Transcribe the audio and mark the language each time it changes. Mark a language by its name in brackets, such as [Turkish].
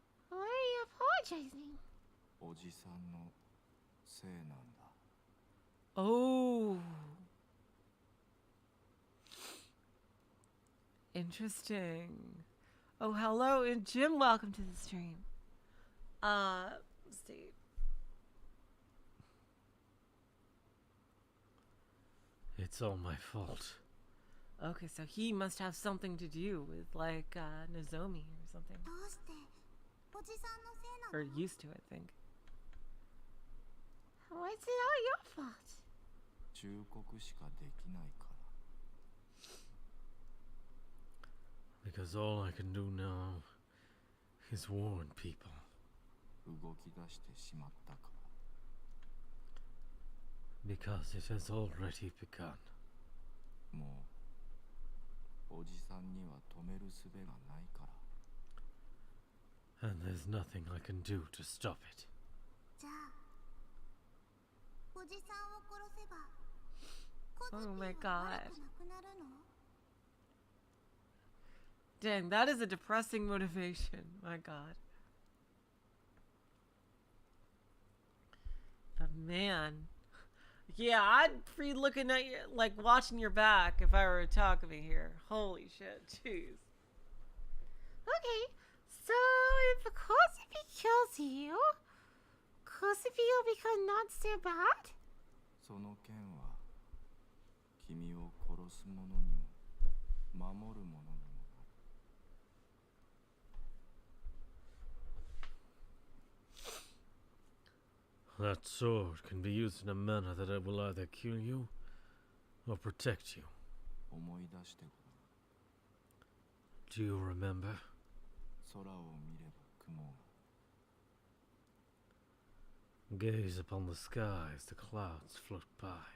[English] Why are you apologizing? [Japanese] おじさんのせいなんだ。 [English] Oh. Interesting. Oh, hello, and Jim, welcome to the stream. Let's see. It's all my fault. Okay, so he must have something to do with, like, Nozomi or something. [Japanese] どうしておじさんのせいなの? [English] Or used to, I think. Why is it all your fault? [Japanese] 忠告しかできないから。 [English] Because all I can do now is warn people. [Japanese] 動き出してしまったから。 [English] Because it has already begun. [Japanese] もうおじさんには止める術がないから。 [English] And there's nothing I can do to stop it. [Japanese] じゃあおじさんを殺せば [English] Oh my [Japanese] コズピーは悪くなくなるの? [English] Dang, that is a depressing motivation. My God. But man. Yeah, I'd be looking at you, like watching your back if I were Takumi here. Holy shit, jeez. Okay, so if Kozupi kills you, Kosubi will become not so bad? [Japanese] その剣は君を殺す者にも守る者にもなる。 [English] That sword can be used in a manner that it will either kill you or protect you. [Japanese] 思い出してごらん。 [English] Do you remember? [Japanese] 空を見れば雲が [English] Gaze upon the sky as the clouds float by.